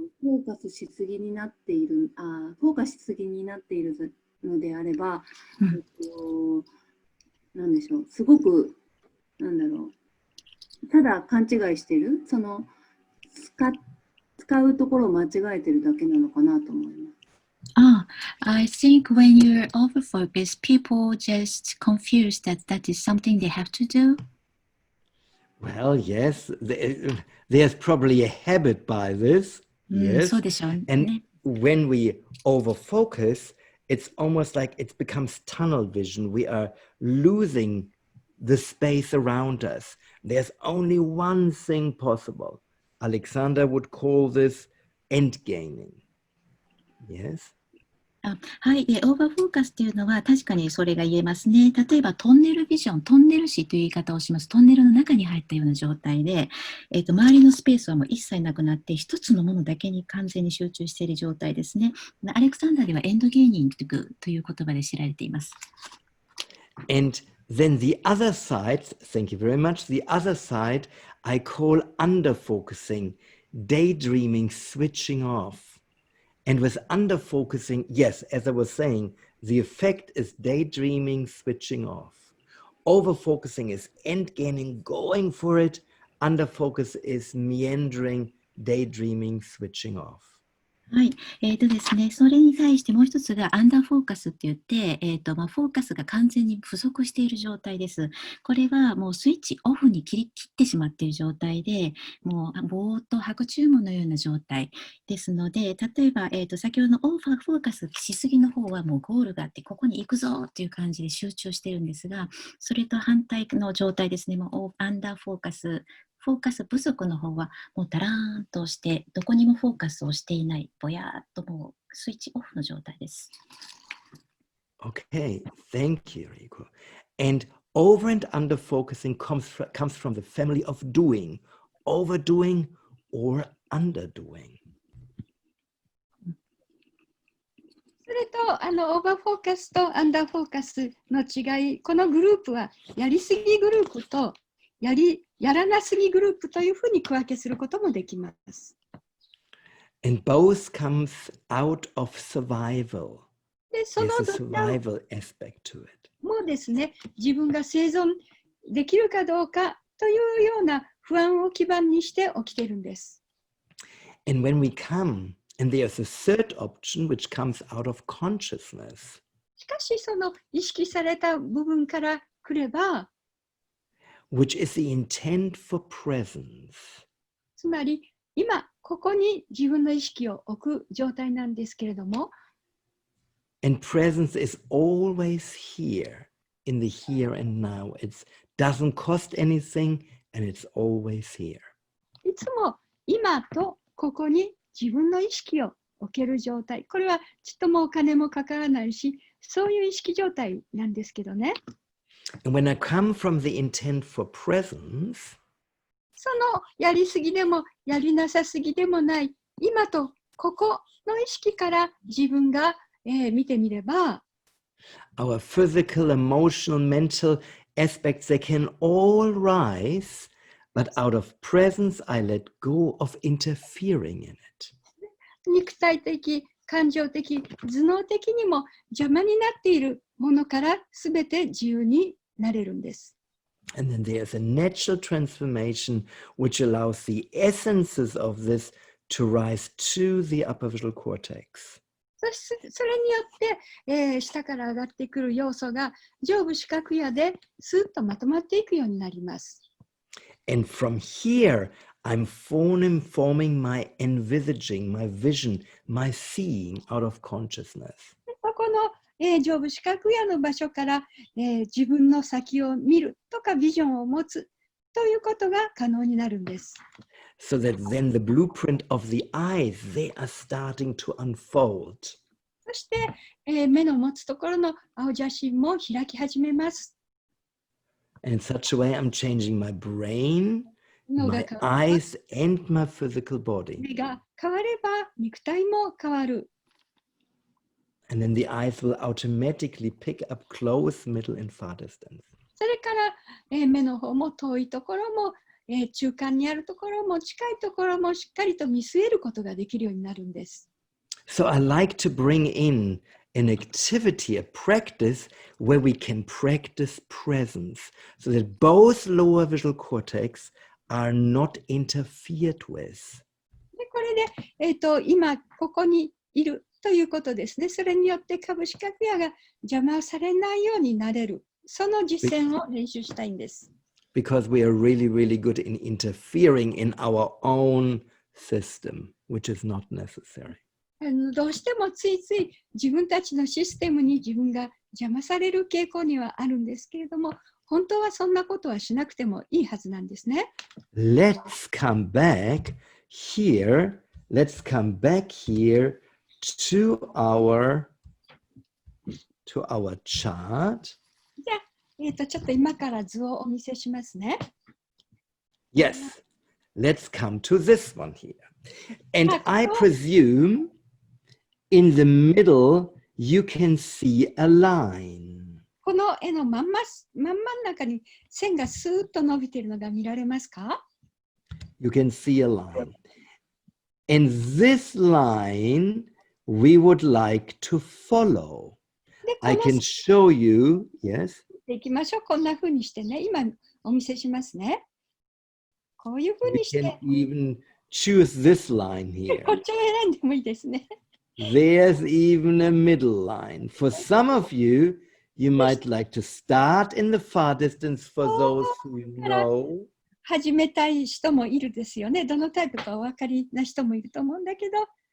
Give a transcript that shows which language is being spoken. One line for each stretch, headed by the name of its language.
Japanese: フォーカスしすぎになっている、フォーカスしすぎになっているのであれば、なんでしょう、すごく、なんだろう、ただ勘違いしてる、その使うところを間違えてるだけなのかなと思います。
English: I think when you're over-focused, people just confuse that is something they have to do. Well, yes, there's probably a habit by this. Yes.
Japanese: そうでしょうね。
English: And when we over-focus, it's almost like it becomes tunnel vision. We are losing the space around us. There's only one thing possible. Alexander would call this endgaming. Yes?
Japanese: はい、オーバーフォーカスっていうのは確かにそれが言えますね。例えばトンネルビジョン、トンネル視という言い方をします。トンネルの中に入ったような状態で、周りのスペースはもう一切なくなって一つのものだけに完全に集中している状態ですね。アレクサンダーではエンドゲーニングという言葉で知られています。
English: And then the other side, thank you very much, the other side I call under-focusing, daydreaming, switching off. And with under-focusing, yes, as I was saying, the effect is daydreaming, switching off. Over-focusing is end-gaining, going for it. Under-focus is meandering, daydreaming, switching off.
Japanese: はい。ですね、それに対してもう一つがアンダーフォーカスって言って、フォーカスが完全に不足している状態です。これはもうスイッチオフに切ってしまっている状態で、もうぼーっと白昼夢のような状態ですので、例えば、先ほどのオーバーフォーカスしすぎの方はもうゴールがあって、ここに行くぞっていう感じで集中してるんですが、それと反対の状態ですね、もうアンダーフォーカス不足の方はもうダラーンとしてどこにもフォーカスをしていない、ぼやーっともうスイッチオフの状態です。
English: Okay, thank you, Rieko. And over and under focusing comes from the family of doing, overdoing or underdoing.
Japanese: それとオーバーフォーカスとアンダーフォーカスの違い、このグループはやりすぎグループとやらなすぎグループというふうに区分けすることもできます。
English: And both comes out of survival.
Japanese: で、その
English: There's a survival aspect to it.
Japanese: もうですね、自分が生存できるかどうかというような不安を基盤にして起きているんです。
English: And when we come, and there's a third option which comes out of consciousness.
Japanese: しかし、その意識された部分から来れば、
English: which is the intent for presence.
Japanese: つまり、今、ここに自分の意識を置く状態なんですけれども、
English: And presence is always here, in the here and now. It doesn't cost anything, and it's always here.
Japanese: いつも今とここに自分の意識を置ける状態。これはちっともお金もかからないし、そういう意識状態なんですけどね。
English: And when I come from the intent for presence,
Japanese: そのやりすぎでもやりなさすぎでもない今とここの意識から自分が、見てみれば
English: our physical, emotional, mental aspects, they can all rise, but out of presence, I let go of interfering in it.
Japanese: 肉体的、感情的、頭脳的にも邪魔になっているものからすべて自由になれるんです。
English: And then there's a natural transformation which allows the essences of this to rise to the upper visual cortex.
Japanese: それによって、下から上がってくる要素が上部視覚野でスッとまとまっていくようになります。
English: And from here, I'm forming my envisaging, my vision, my seeing out of consciousness.
Japanese: この、上部視覚野の場所から、自分の先を見るとかビジョンを持つということが可能になるんです。
English: So that then the blueprint of the eyes, they are starting to unfold.
Japanese: そして、目の持つところの青写真も開き始めます。
English: And in such a way, I'm changing my brain
Japanese: 脳が
English: my
Japanese: 変われば
English: eyes and my physical body.
Japanese: 目が変われば肉体も変わる。
English: And then the eyes will automatically pick up close, middle, and far distance.
Japanese: それから、目の方も遠いところも、中間にあるところも近いところもしっかりと見据えることができるようになるんです。
English: So I like to bring in an activity, a practice where we can practice presence so that both lower visual cortex are not interfered with.
Japanese: でこれで、今ここにいるということですね。それによって下部視覚野が邪魔をされないようになれる。その実践を練習したいんです。
English: Because we are really, really good in interfering in our own system, which is not necessary.
Japanese: どうしてもついつい自分たちのシステムに自分が邪魔される傾向にはあるんですけれども、本当はそんなことはしなくてもいいはずなんですね。
English: Let's come back here. Let's come back here to our chart.
Japanese: じゃあ、ちょっと今から図をお見せしますね。
English: Yes, let's come to this one here. And I presume in the middle you can see a line.
Japanese: この絵の真ん中に線がスーッと伸びているのが見られますか？
English: You can see a line. And this line we would like to follow. I can show you, yes.
Japanese: いきましょう。こんな風にしてね、今お見せしますね。こういう風にして。
English: We can even choose this line here.
Japanese: こっちを選んでもいいですね。
English: There's even a middle line. For some of you, you might like to start in the far distance for those who know.
Japanese: 始めたい人もいるですよね。どのタイプかお分かりな人もいると思うんだけど。